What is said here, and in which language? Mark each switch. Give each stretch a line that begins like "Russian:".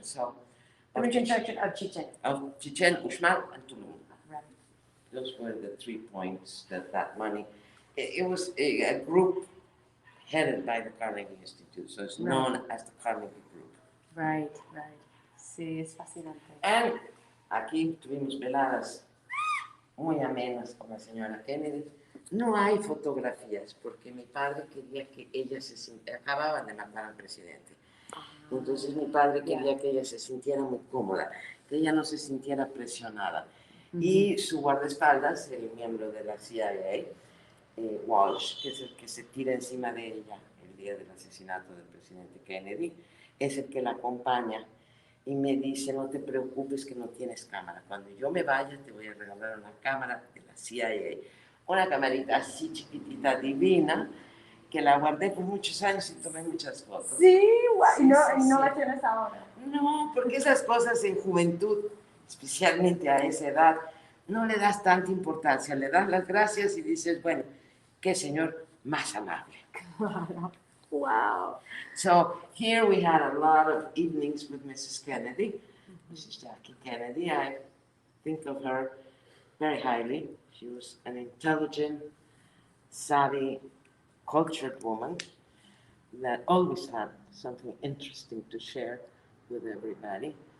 English: So The reconstruction of Chichen. Of Chichen, Uxmal, and Tulum. Right. Those were the 3 points that money. It was a group headed by the Carnegie Institute, so it's known as the Carnegie Group. Right, right.
Spanish: Sí, es fascinante. And aquí tuvimos veladas muy amenas con la señora Kennedy. No hay fotografías porque mi padre quería que ella se sintiera, acababan de matar al presidente. Entonces mi padre quería que ella se sintiera muy cómoda, que ella no se sintiera presionada. Y su guardaespaldas, el miembro de la CIA, Walsh, que es el que se tira encima de ella el día del asesinato del presidente Kennedy, es el que la acompaña y me dice, no te preocupes que no tienes cámara. Cuando yo me vaya te voy a regalar una cámara de la CIA. Una camarita así chiquitita, divina, que la guardé por muchos años y tomé muchas fotos. Sí, guau. Sí, y no, sí, y no sí. la tienes ahora. No, porque esas cosas en juventud, especialmente a esa edad, no le das tanta importancia. Le das las gracias y dices, bueno, qué señor más amable. Claro. Wow.
English: So here we had a lot of evenings with Mrs. Kennedy, Mrs. Jackie Kennedy. I think of her very highly. She was an intelligent, savvy, cultured woman that always had something interesting to share with everybody.